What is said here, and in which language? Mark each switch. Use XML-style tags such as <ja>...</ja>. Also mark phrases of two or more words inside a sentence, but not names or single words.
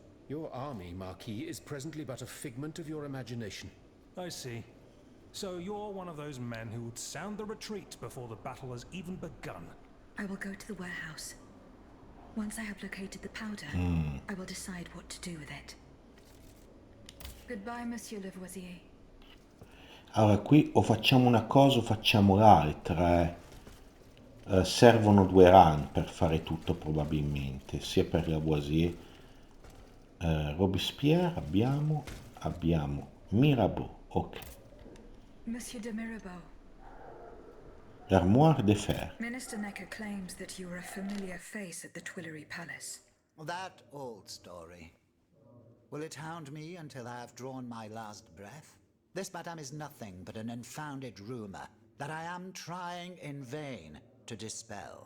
<en>Your army, Marquis, is presently but a figment of your imagination. I see. So you're one of those men who would sound the retreat before the battle has even begun. I will go to the warehouse. Once I have located the powder, I will decide what to do with it. Goodbye, Monsieur Lavoisier.</en> <it>Allora, qui o facciamo una cosa o facciamo l'altra. Servono 2 run per fare tutto probabilmente, sia per Lavoisier. Robespierre abbiamo Mirabeau, ok.</it> <fr>Monsieur de Mirabeau. L'armoire de fer.</fr> <en>Minister Necker claims that you were a familiar face at the Tuileries Palace. That old story. Will it hound me until I have drawn my last breath? This, madame, is nothing but an unfounded rumor that I am trying in vain to dispel.</en>